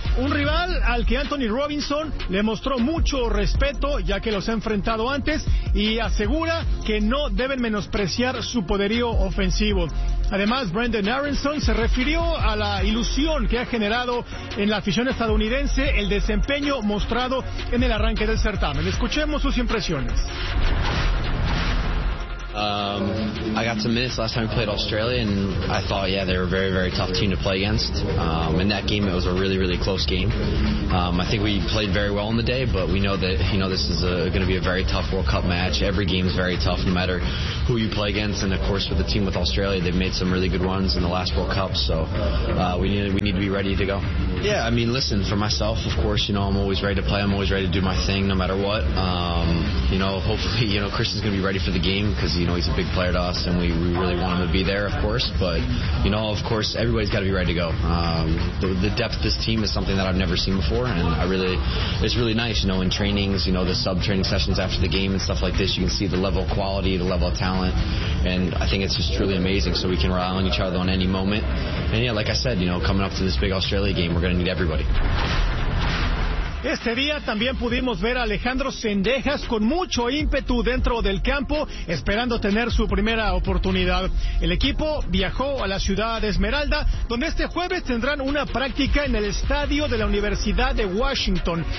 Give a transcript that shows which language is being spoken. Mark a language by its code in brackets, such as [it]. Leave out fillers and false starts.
[es] Un rival al que Anthony Robinson le mostró mucho respeto, ya que los ha enfrentado antes, y asegura que no deben menospreciar su poderío ofensivo. Además, Brendan Aaronson se refirió a la ilusión que ha generado en la afición estadounidense el desempeño mostrado en el arranque del certamen. Escuchemos sus impresiones. [en] I got to miss last time we played Australia, and I thought, yeah, they were a very, very tough team to play against. In that game, it was a really, really close game. I think we played very well in the day, but we know that, you know, this is going to be a very tough World Cup match. Every game is very tough, no matter who you play against. And, of course, with the team with Australia, they've made some really good ones in the last World Cup. So we need to be ready to go. Yeah, I mean, listen, for myself, of course, you know, I'm always ready to play. I'm always ready to do my thing no matter what. You know, hopefully, you know, Christian's going to be ready for the game because, you know, he's a big player to us, and we really want him to be there, of course. But, you know, of course, everybody's got to be ready to go. The depth of this team is something that I've never seen before, and it's really nice, you know, in trainings, you know, the sub-training sessions after the game and stuff like this, you can see the level of quality, the level of talent, and I think it's just truly amazing. So we can rely on each other on any moment. And, yeah, like I said, you know, coming up to this big Australia game, we're going to need everybody. [es] Este día también pudimos ver a Alejandro Sendejas con mucho ímpetu dentro del campo, esperando tener su primera oportunidad. El equipo viajó a la ciudad de Esmeralda, donde este jueves tendrán una práctica en el estadio de la Universidad de Washington.